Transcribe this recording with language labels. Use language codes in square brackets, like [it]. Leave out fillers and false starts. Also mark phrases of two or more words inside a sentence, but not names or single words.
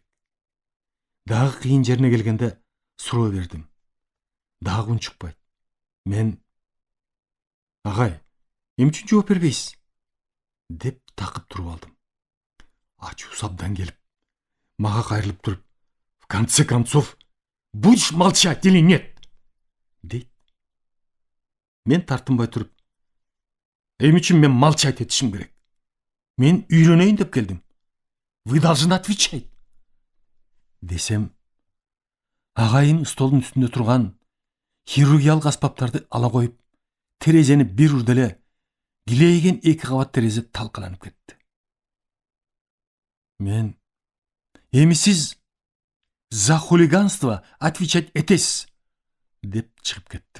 [ky] Дагы кыйын жерине келгенде суроо бердим. Дагы үн чыкпайт. Мен: "Агай, эмне үчүн жооп бербейсиз?" деп такып туруп алдым. Ачуу абдан келип, мага кайрылып туруп: [ru] "В конце концов, будешь молчать или нет?" [ky] дейт. Мен тартынбай туруп: "Эмне үчүн мен молчать этишим керек? Мен үйрөнөйүн деп келдим. [ru] Вы должны отвечать" [ky] десем, агайым столдун үстүндө турган хирургиялык аспаптарды ала коюп, терезени бир урда эле килейген 2 кабат терезе талкаланып кетти. Мен: "Эми сиз [ru] за хулиганство отвечать [ky] этесиз" деп чыгып кеттим.